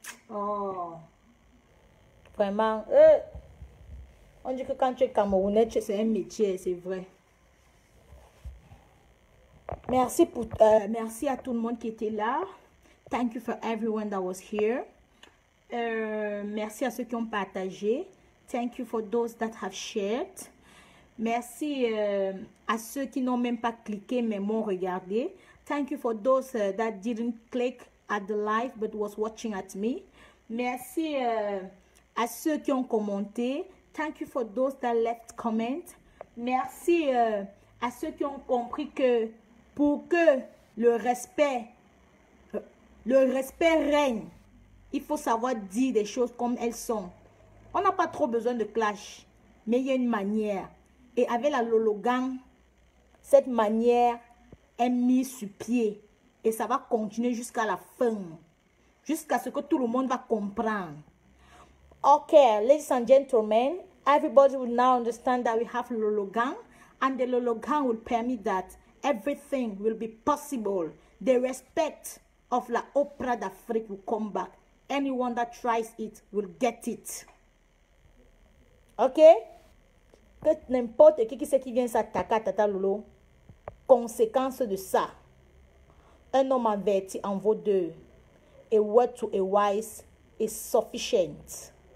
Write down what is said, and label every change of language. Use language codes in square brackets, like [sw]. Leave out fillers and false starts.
[fr] Oh. Vraiment. On dit que quand tu es Camerounais, c'est un métier, c'est vrai. Merci à tout le monde qui était là. [en] Thank you for everyone that was here. [fr] Merci à ceux qui ont partagé. [en] Thank you for those that have shared. [fr] Merci à ceux qui n'ont même pas cliqué mais m'ont regardé. [en] Thank you for those that didn't click at the live but was watching at me. [fr] Merci à ceux qui ont commenté. [en] Thank you for those that left comment. [fr] Merci à ceux qui ont compris que pour que le respect règne, il faut savoir dire des choses comme elles sont. On n'a pas trop besoin de clash, mais il y a une manière. Et avec la Lologang, cette manière est mise sur pied. Et ça va continuer jusqu'à la fin. Jusqu'à ce que tout le monde va comprendre. [en] Okay, ladies and gentlemen, everybody will now understand that we have Lologang. And the Lologang will permit that everything will be possible. The respect of la Opera d'Afrique will come back. Anyone that tries it will get it. Ok? [fr] Que n'importe qui c'est qui vient s'attaquer à Tata Lolo. Conséquence de ça. Un homme averti en vaut deux. [en] A word to a wise is sufficient.